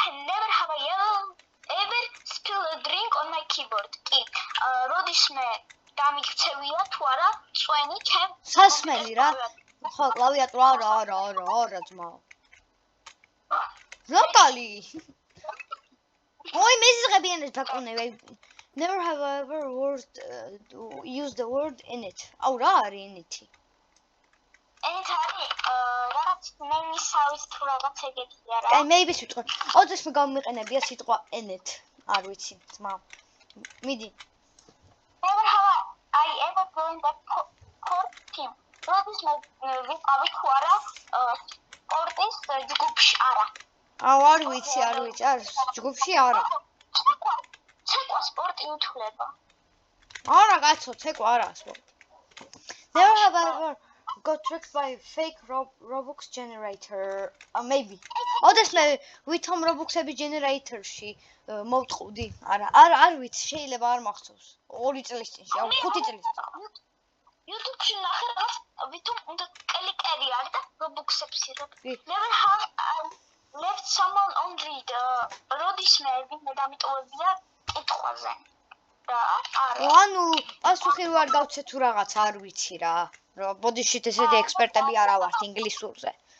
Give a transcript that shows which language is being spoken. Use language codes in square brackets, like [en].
[en] Never have I ever spilled a drink on my keyboard. [ka] როდის მე დამიქცევია თუ არა წვენი ჩემ სასმელი რა. ხო, კლავიატურა არა ძმაო. ლოკალი. ой, მეზღებიანებს დაკონე. [en] Never have I ever used the word in it. [ka] აუ რა არის [en] in it? [ka] ეს არის რაღაც მემისავის თუ რაღაც ეგეთია რა. აი maybe სიტყვა. ოდეს მე გამიყენებია სიტყვა [en] in it. [ka] არ ვიცი, ძმა. მიდი. [en] Never have I ever joined a sport team. [ka] როდის მე ვიყავი თუ არა სპორტის ჯგუფში არა. აუ არ ვიცი, არ ჯგუფში არა. ცეკვა სპორტი ითვლება. არა კაცო, ცეკვა არაა სპორტი. [en] Never have I ever got tricked by fake Robux generator. Maybe. [ka] ოდეს მე ვითომ Robux-ები generator-ში მოვწყუდი. არ ვიცი, შეიძლება არ მახსოვს. 2 წლის წინში, 5 წლის წინ. YouTube-ში ნახე რაღაც ვითომ უნდა კლიკერი არის და Robux-ებს იღებ. [en] Never have left someone on read. [ka] როდის მე ვინმე დამიტოვებია კითხვაზე. ანუ პასუხი არ გავცე თუ რაღაც არ ვიცი რა. ბოდიშით ესეთი ექსპერტები არა ვართ ინგლისურზე.